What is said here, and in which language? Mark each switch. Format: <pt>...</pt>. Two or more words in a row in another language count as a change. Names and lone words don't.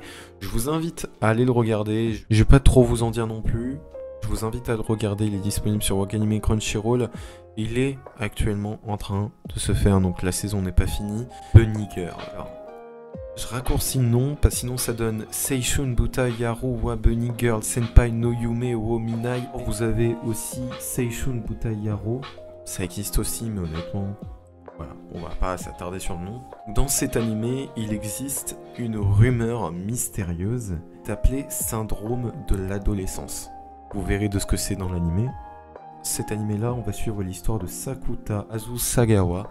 <fr>Je vous invite à aller le regarder. Je vais pas trop vous en dire non plus. Je vous invite à le regarder, il est disponible sur Wakanim Crunchyroll. Il est actuellement en train de se faire, donc la saison n'est pas finie. Bunny Girl. Alors, je raccourcis le nom, parce que sinon ça donne Seishun Buta Yaru wa Bunny Girl Senpai no Yume wo Minai. Vous avez aussi Seishun Buta Yaru. Ça existe aussi, mais honnêtement, voilà, on va pas s'attarder sur le nom. Dans cet animé, il existe une rumeur mystérieuse appelée syndrome de l'adolescence. Vous verrez de ce que c'est dans l'animé. Cet animé-là, on va suivre l'histoire de Sakuta Azusagawa.</fr>